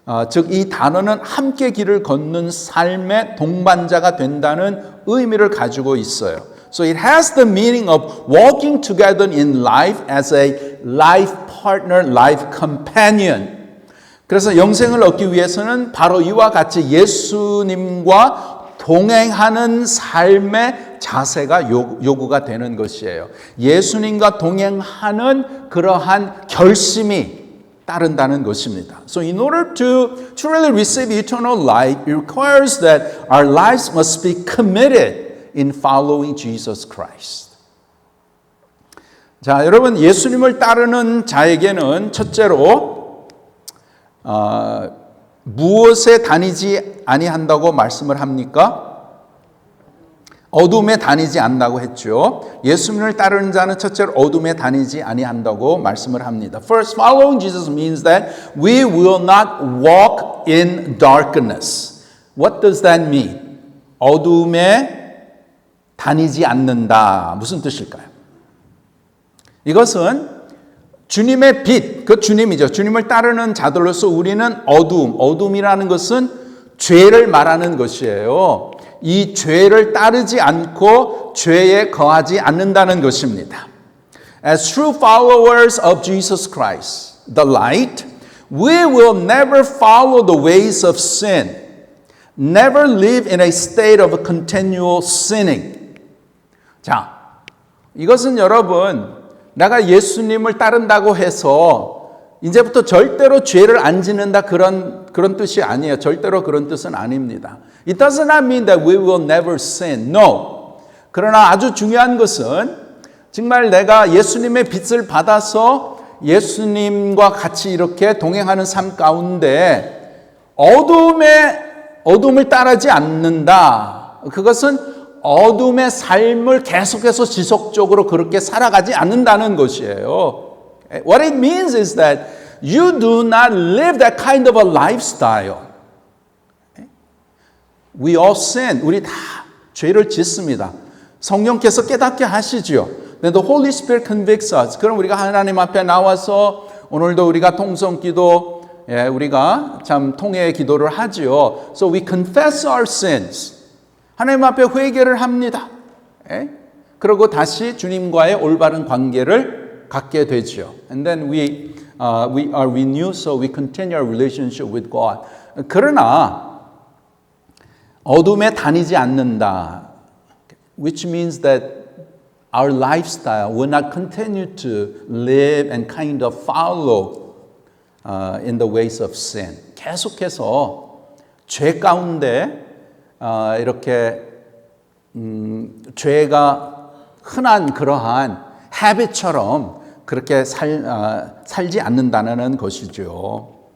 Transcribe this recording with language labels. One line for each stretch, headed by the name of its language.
Korean: 즉 이 단어는 함께 길을 걷는 삶의 동반자가 된다는 의미를 가지고 있어요.
English: So it has the meaning of walking together in life as a life partner, life companion.
Korean: 그래서 영생을 얻기 위해서는 바로 이와 같이 예수님과 동행하는 삶의 자세가 요구가 되는 것이에요. 예수님과 동행하는 그러한 결심이 따른다는 것입니다.
English: So in order to truly receive eternal life, it requires that our lives must be committed in following Jesus Christ.
Korean: 자, 여러분 예수님을 따르는 자에게는 첫째로 무엇에 다니지 아니한다고 말씀을 합니까? 어둠에 다니지 않는다고 했죠. 예수님을 따르는 자는 첫째로 어둠에 다니지 아니한다고 말씀을 합니다.
English: First, following Jesus means that we will not walk in darkness. What does that mean?
Korean: 어둠에 다니지 않는다. 무슨 뜻일까요? 이것은 주님의 빛, 그 주님이죠. 주님을 따르는 자들로서 우리는 어둠이라는 것은 죄를 말하는 것이에요. 이 죄를 따르지 않고 죄에 거하지 않는다는 것입니다.
English: As true followers of Jesus Christ, the light, we will never follow the ways of sin, never live in a state of continual sinning.
Korean: 자, 이것은 여러분, 내가 예수님을 따른다고 해서 이제부터 절대로 죄를 안 짓는다 그런 뜻이 아니에요. 절대로 그런 뜻은 아닙니다.
English: It does not mean that we will never sin. No.
Korean: 그러나 아주 중요한 것은 정말 내가 예수님의 빛을 받아서 예수님과 같이 이렇게 동행하는 삶 가운데 어둠을 따르지 않는다. 그것은 어둠의 삶을 계속해서 지속적으로 그렇게 살아가지 않는다는 것이에요.
English: What it means is that you do not live that kind of a lifestyle. We all sin.
Korean: 우리 다 죄를 짓습니다. 성령께서 깨닫게 하시죠.
English: Then the Holy Spirit convicts us.
Korean: 그럼 우리가 하나님 앞에 나와서 오늘도 우리가 통성기도 우리가 참 통회의 기도를 하지요.
English: So we confess our sins.
Korean: 하나님 앞에 회개를 합니다. 그리고 다시 주님과의 올바른 관계를 갖게 되죠.
English: And then we are renewed, so we continue our relationship with God.
Korean: 그러나 어둠에 다니지 않는다,
English: which means that our lifestyle will not continue to live and kind of follow in the ways of sin.
Korean: 계속해서 죄 가운데 이렇게 죄가 흔한 그러한 habit처럼 그렇게 살지 않는다는 것이죠.